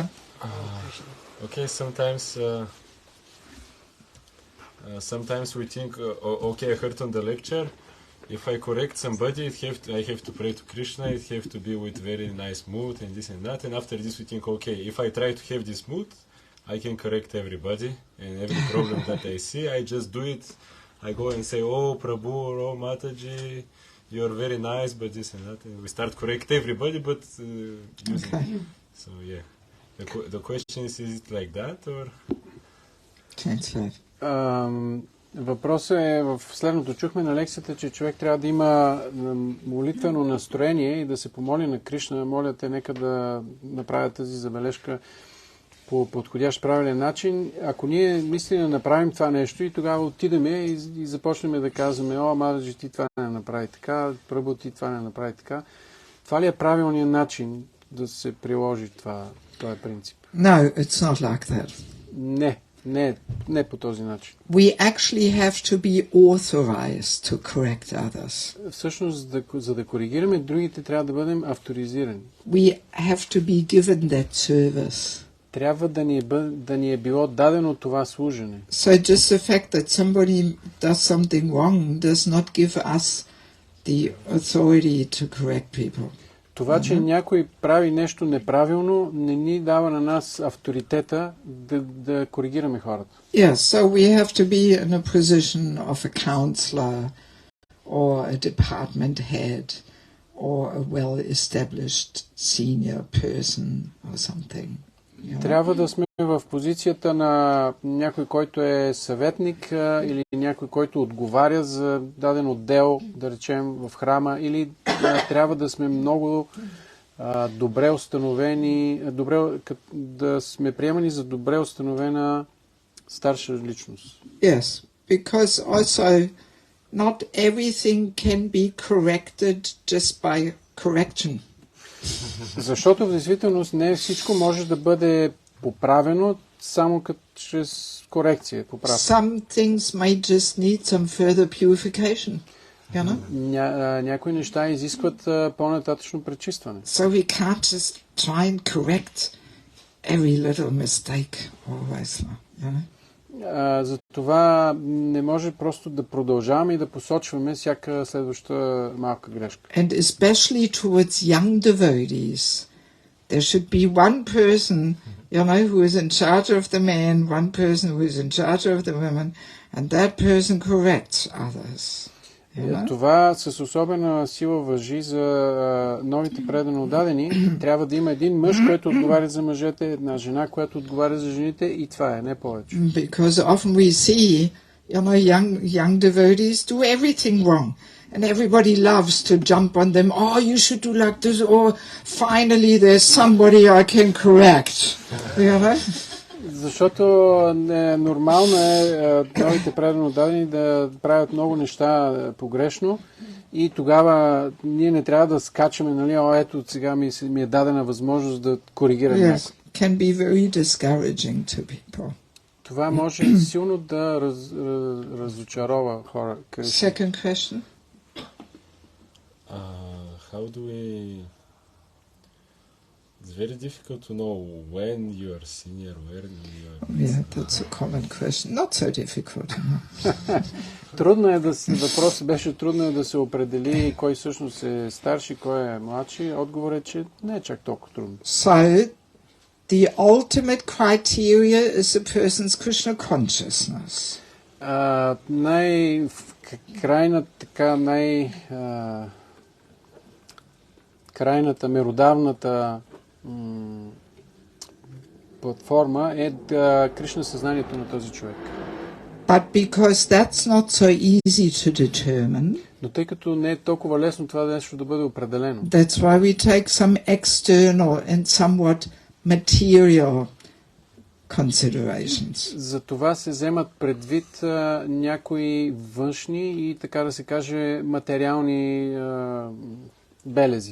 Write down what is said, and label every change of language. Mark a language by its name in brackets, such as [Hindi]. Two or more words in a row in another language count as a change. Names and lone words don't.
[English] Okay, sometimes we think, okay, I heard on the lecture, if I correct somebody, I have to pray to Krishna, it have to be with very nice mood and this and that, and after this we think, okay, if I try to have this mood, I can correct everybody, and every problem that I see, I just do it. I go and say, oh, Prabhu, oh, Mathaji, you're very nice, but this and that, and we start correct everybody, but using. Okay. So, yeah. The question is it like that, or? Translate. [Bulgarian] Въпросът е в следното. Чухме на лекцията, че човек трябва да има молитвено настроение и да се помоли на Кришна. Моля те, нека да направят тази забележка по подходящ правилен начин. Ако ние мислим да направим това нещо и тогава отидеме и започнем да казваме, о, Матаджи, ти това не направи така, Прабху, ти това не направи така. Това ли е правилният начин да се приложи този принцип? [English] No, it's not like that. [Bulgarian] Не по този начин. [English] We actually have to be authorized to correct others. [Bulgarian] Всъщност, за да коригираме другите, трябва да бъдем авторизирани. [English] We have to be given that service. [Bulgarian] Трябва да ни е било дадено това служене. [English] So just the fact that somebody does something wrong does not give us the authority to correct people. [Bulgarian] Това, че някой прави нещо неправилно, не ни дава на нас авторитета да коригираме хората. [English] Yes, so we have to be in a position of a counselor or a department head or a well-established senior person or something. [Bulgarian] Трябва да сме в позицията на някой, който е съветник или някой, който отговаря за даден отдел, да речем в храма, или трябва да сме много добре установени, да сме приемани за добре установена старша личност. [English] Yes, because also not everything can be corrected just by correction. [Bulgarian] Защото в действителност не всичко може да бъде поправено само чрез корекция, поправка. [English] Some things may just need some further purification, you know? [Bulgarian] Някои неща изискват по-нататъчно пречистване. [English] So we can't just try and correct every little mistake always, you know? [Bulgarian] Затова не може просто да продължаваме и да посочваме всяка следваща малка грешка. [English] And especially towards young devotees, there should be one person, you know, who is in charge of the men, one person who is in charge of the women, and that person corrects others. [Bulgarian] Това с особена сила важи за новите предано дадени. Трябва да има един мъж, който отговаря за мъжете, една жена, която отговаря за жените, и това е, не повече. [English] Because often we see, you know, young devotees do everything wrong. And everybody loves to jump on them. Oh, you should do like this. Or finally there's somebody I can correct. You know? [Bulgarian] Защото нормално е новите предано дадени да правят много неща погрешно и тогава ние не трябва да скачаме, нали, ето сега ми е дадена възможност да коригирам някой. [English] Yes, can be very discouraging to people. [Bulgarian] Това може силно да разочарова хора. [English] Second question. How do we... It's very difficult to know when you are senior, where you are... Yeah, that's a common question. Not so difficult. [Bulgarian] Трудно е въпросът беше трудно е да се определи кой всъщност е старши, кой е младши. Отговор е, че не е чак толкова трудно. [English] So, the ultimate criteria is a person's Krishna consciousness. [Bulgarian] Крайната меродавната платформа е Кришна съзнанието на този човек. [English] But because that's not so easy to determine, [Bulgarian] но тъй като не е толкова лесно това нещо да бъде определено, [English] that's why we take some external and somewhat material considerations. [Bulgarian] За това се вземат предвид някои външни и, така да се каже, материални белези.